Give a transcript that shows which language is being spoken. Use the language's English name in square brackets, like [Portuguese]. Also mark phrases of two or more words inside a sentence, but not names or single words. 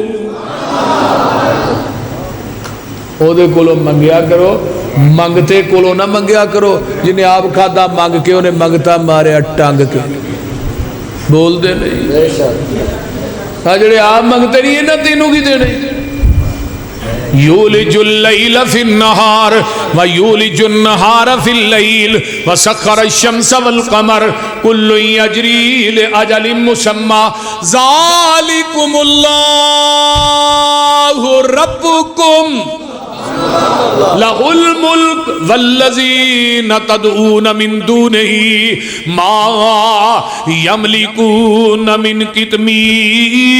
[Punjabi] اوہدے کولوں منگیا کرو منگتے کولوں نہ منگیا کرو جنہاں آپ کھادا منگ کے انہاں منگتا ماریا ٹنگ کے بولتے نہیں جیڑے آپ منگتے نہیں انہاں تینوں کی دینے. [Arabic] يولج الليل في النهار ويولج النهار في الليل وسخر الشمس والقمر كل يجري لأجل مسمى ذلكم الله ربكم له الملك والذين تدعون من دونه ما يملكون من قطمير.